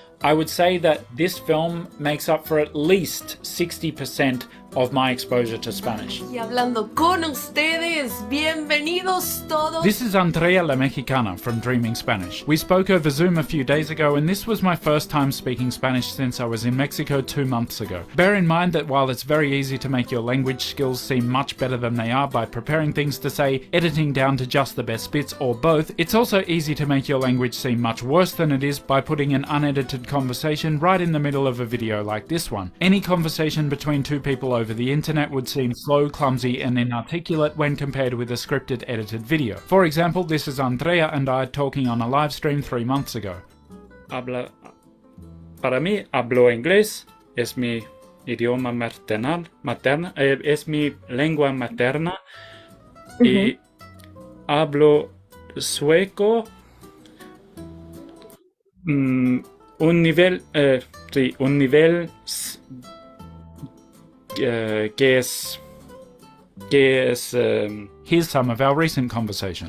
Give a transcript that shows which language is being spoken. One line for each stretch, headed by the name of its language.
English: I would say that this film makes up for at least 60% of my exposure to Spanish.
Spanish: Y hablando con ustedes, bienvenidos todos.
English: This is Andrea la Mexicana from Dreaming Spanish. We spoke over Zoom a few days ago, and this was my first time speaking Spanish since I was in Mexico 2 months ago. Bear in mind that while it's very easy to make your language skills seem much better than they are by preparing things to say, editing down to just the best bits, or both, it's also easy to make your language seem much worse than it is by putting an unedited conversation right in the middle of a video like this one. Any conversation between two people over the internet would seem slow, clumsy, and inarticulate when compared with a scripted, edited video. For example, this is Andrea and I talking on a live stream 3 months ago.
Spanish: Para mí, hablo inglés, es mi idioma materna, es mi lengua materna, y hablo sueco, un nivel que es
English: here's some of our recent conversation.